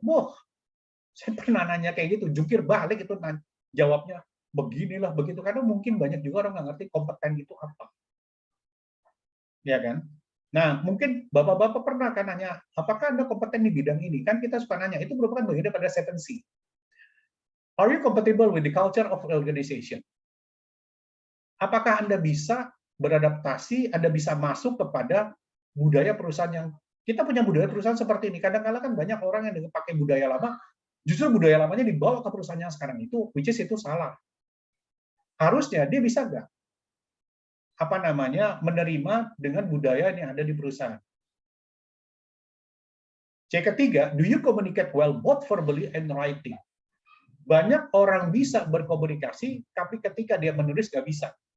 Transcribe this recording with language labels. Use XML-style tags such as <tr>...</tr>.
<id>Wah, saya pernah nanya kayak gitu, jungkir balik itu jawabnya, beginilah, begitu. Karena mungkin banyak juga orang nggak ngerti kompeten itu apa. Ya kan? Nah, mungkin Bapak-Bapak pernah kan nanya, apakah Anda kompeten di bidang ini? Kan kita suka nanya, itu merupakan bagian daripada 7C.</id> <en>Are you compatible with the culture of organization?</en> <id>Apakah Anda bisa beradaptasi, Anda bisa masuk kepada budaya perusahaan yang, kita punya budaya perusahaan seperti ini. Kadang-kadang kan banyak orang yang pakai budaya lama, justru budaya lamanya dibawa ke perusahaan yang sekarang itu,</id> <en>which is</en> <id>itu salah. Harusnya dia bisa nggak menerima dengan budaya yang ada di perusahaan. C ketiga,</id> <en>do you communicate well both verbally and writing?</en> <id>Banyak orang bisa berkomunikasi, tapi ketika dia menulis nggak bisa.</id>